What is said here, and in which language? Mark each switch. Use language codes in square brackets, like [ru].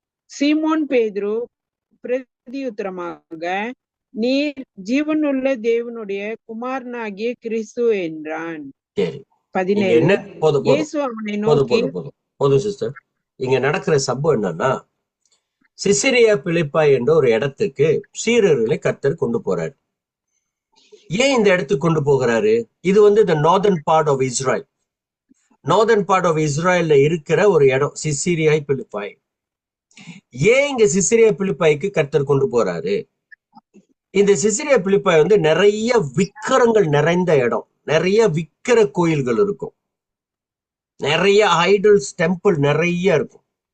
[ta] சீமோன் பேதுரு பிரதியுத்தரமாக, நீர் ஜீவனுள்ள தேவனுடைய குமாரனாகிய கிறிஸ்து என்றான். சரி, 17. என்ன போதும் இயேசு அவனை நோக்கி, போதும் சிஸ்டர். இங்க நடக்கிற சம்பவம் என்னன்னா, சிசிரியா பிலிப்பாய் என்ற ஒரு இடத்துக்கு சீரர்களை கர்த்தர் கொண்டு போறாரு. ஏன் இந்த இடத்துக்கு கொண்டு போகிறாரு? இது வந்து [en] the northern part of Israel. northern part of Israel [ta] ல இருக்கிற ஒரு இடம் சிசிரியா பிலிப்பாய். ஏன் இங்க சிசிரியா பிலிப்பாய்க்கு கர்த்தர் கொண்டு போறாரு? இந்த சிசிரியா பிலிப்பாய் வந்து நிறைய விக்கிரங்கள் நிறைந்த இடம், நிறைய விக்கிர கோயில்கள் இருக்கும், நிறைய [en] idols temple [ta] நிறைய இருக்கும்.